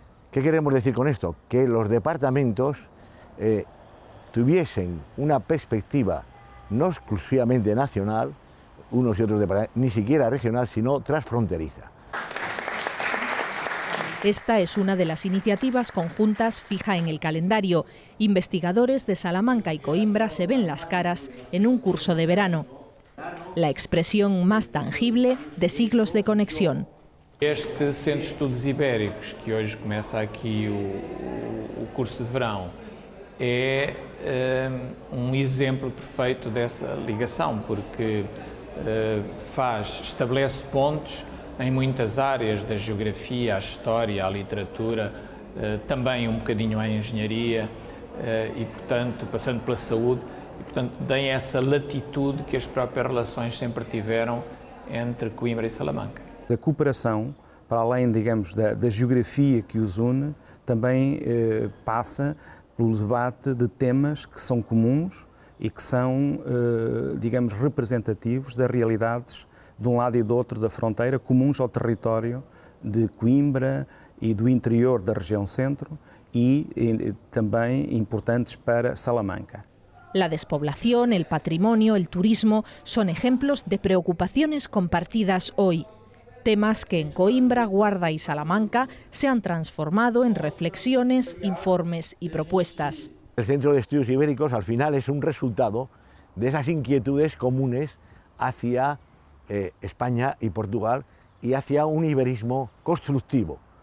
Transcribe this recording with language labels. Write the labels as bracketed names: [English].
[Spanish] ¿Qué queremos decir con esto? Que los departamentos tuviesen una perspectiva no exclusivamente nacional, unos y otros departamentos, ni siquiera regional, sino transfronteriza. Esta es una de las iniciativas conjuntas fija en el calendario. Investigadores de Salamanca y Coimbra se ven las caras en un curso de verano. La expresión más tangible de siglos de conexión. [Portuguese] Este Centro de Estudos Ibéricos, que hoje começa aqui o curso de verão, é exemplo perfeito dessa ligação, porque estabelece pontos em muitas áreas da geografia, a história, a literatura, também bocadinho a engenharia e, portanto, passando pela saúde, e, portanto, tem essa latitude que as próprias relações sempre tiveram entre Coimbra e Salamanca. A cooperação, para além, digamos, da geografia que os une, também passa pelo debate de temas que são comuns e que são, digamos, representativos das realidades de um lado e do outro da fronteira, comuns ao território de Coimbra e do interior da região centro e também importantes para Salamanca. [Spanish] La despoblación, el patrimonio, el turismo son ejemplos de preocupaciones compartidas hoy. Temas que en Coimbra, Guarda y Salamanca se han transformado en reflexiones, informes y propuestas. El Centro de Estudios Ibéricos al final es un resultado de esas inquietudes comunes hacia España y Portugal y hacia un iberismo constructivo,